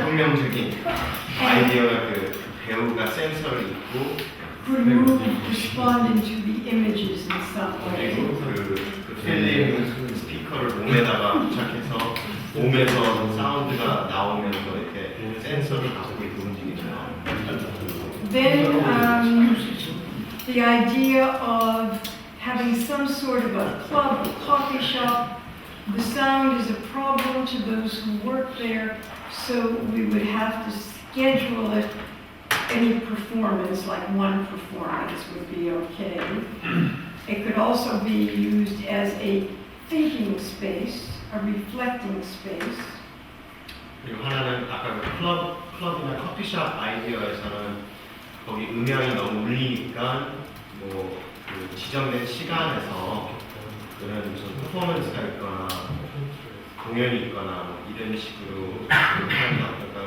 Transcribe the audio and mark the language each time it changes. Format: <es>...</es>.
<ko>혁명적인 아이디어가 그 배우가 센서를 입고</ko> <en>could move responding to the images in some way.</en> <ko>그리고 그 필름 스피커를 몸에다가 부착해서 몸에서 사운드가 나오면서 이렇게 센서를 갖고 있고 움직이죠.</ko> <en>Then the idea of having some sort of a club, a coffee shop. The sound is a problem to those who work there, so we would have to schedule it. Any performance, like one performance, would be okay. It could also be used as a thinking space, a reflecting space.</en> <ko>그리고 하나는 아까 그 클럽이나 커피숍 아이디어에서는 거기 음향이 너무 울리니까 뭐 그 지정된 시간에서 그런 무슨 퍼포먼스가 있거나 공연이 있거나 뭐 이런 식으로 하는 게 어떨까.</ko>